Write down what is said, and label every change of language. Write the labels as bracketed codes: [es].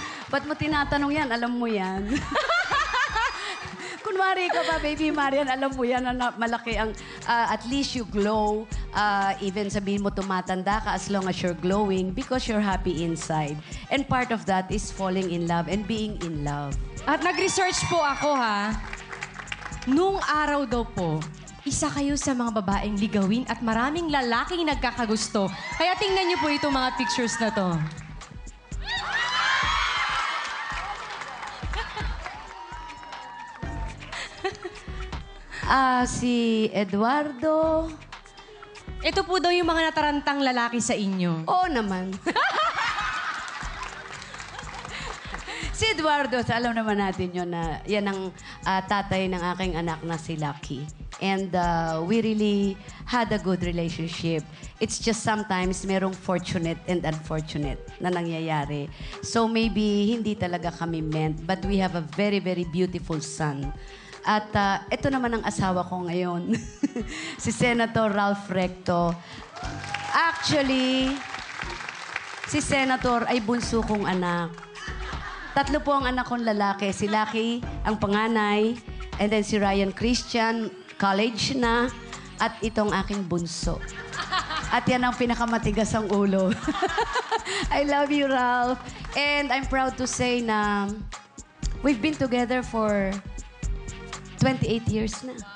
[tl] Ba't mo tinatanong yan? Alam mo yan. Kunwari ka ba, Baby Marian, alam mo yan na malaki ang, [en] at least you glow. Even [tl] sabihin mo tumatanda ka [en] as long as you're glowing because you're happy inside. And part of that is falling in love and being in love. [tl] At nag-research po ako, ha? Nung araw daw po, isa kayo sa mga babaeng ligawin at maraming lalaking nagkakagusto. Kaya tingnan niyo po itong mga pictures na to. Si Eduardo. Ito po daw yung mga natarantang lalaki sa inyo. Oo naman. Si Eduardo, alam naman natin yun na yan ang tatay ng aking anak na si Lucky. [en] And we really had a good relationship. It's just sometimes merong fortunate and unfortunate [tl] na nangyayari. [en] So maybe [tl] hindi talaga kami [en] meant, but we have a very, very beautiful son. [tl] At ito naman ang asawa ko ngayon, si Senator Ralph Recto. Actually, si Senator ay bunso kong anak. 3 po ang anak kong lalaki. Si Lucky, ang panganay. [en] And then [tl] si Ryan Christian, college na. At itong aking bunso. At yan ang pinakamatigas ang ulo. [en] I love you, Ralph. And I'm proud to say na we've been together for 28 years na.